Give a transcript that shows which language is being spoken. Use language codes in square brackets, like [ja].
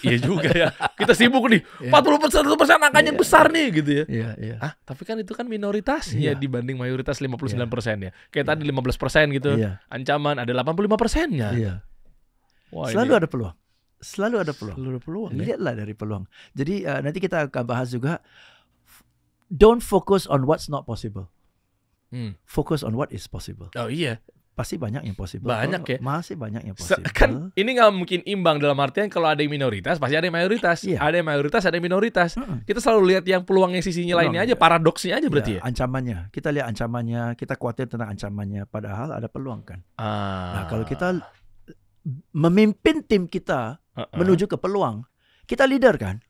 [id] Iya juga ya. Kita sibuk nih. 41% angkanya besar nih gitu ya. Tapi kan itu kan minoritasnya dibanding mayoritas 59% ya. Kayak tadi 15% gitu. Ancaman ada 85%-nya. Wah, Selalu ada peluang. Selalu ada peluang. Ya? Lihatlah dari peluang. Jadi nanti kita akan bahas juga. [en] Don't focus on what's not possible. Focus on what is possible. [id] Oh iya. Pasti banyak yang possible. Banyak ya. Masih banyak yang possible. Kan ini nggak mungkin imbang dalam artian kalau ada yang minoritas pasti ada yang mayoritas. Ada yang mayoritas, ada yang minoritas. Kita selalu lihat yang peluangnya sisinya lainnya aja, paradoksnya aja berarti ya. Ancamannya. Kita lihat ancamannya, kita khawatir tentang ancamannya. Padahal ada peluang kan. Nah kalau kita memimpin tim kita menuju ke peluang, kita leader kan.